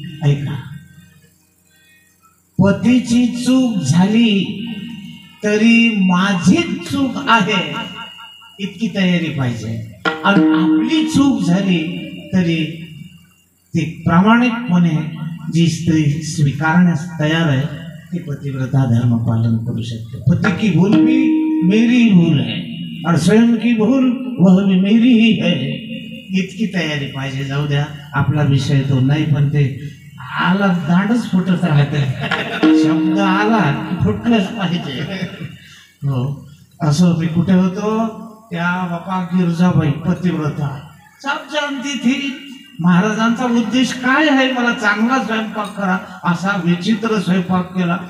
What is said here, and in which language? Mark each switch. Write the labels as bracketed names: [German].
[Marathi] ऐका, पतीची चूक झाली तरी माझीच चूक आहे इतकी तयारी पाहिजे, आणि आपली चूक झाली तरी ती प्रामाणिकपणे जी स्त्री स्वीकारण्यास तयार आहे ती पतिव्रता धर्म पालन करू शकते. [Hindi] पति की भूल भी मेरी भूल है और स्वयं की भूल वह भी मेरी ही है, [Marathi] इतकी तयारी पाहिजे. जाऊ द्या, आपला विषय तो नाही, पण ते आला दांडच फुटत राहते, शब्द आला की फुटलंच पाहिजे. हो, असं मी कुठे होतो, त्या बापा गिरजाबाई पतिव्रता [Hindi] सब जानती थी [Marathi] महाराजांचा उद्देश काय आहे, मला चांगला स्वयंपाक करा, असा विचित्र स्वयंपाक केला.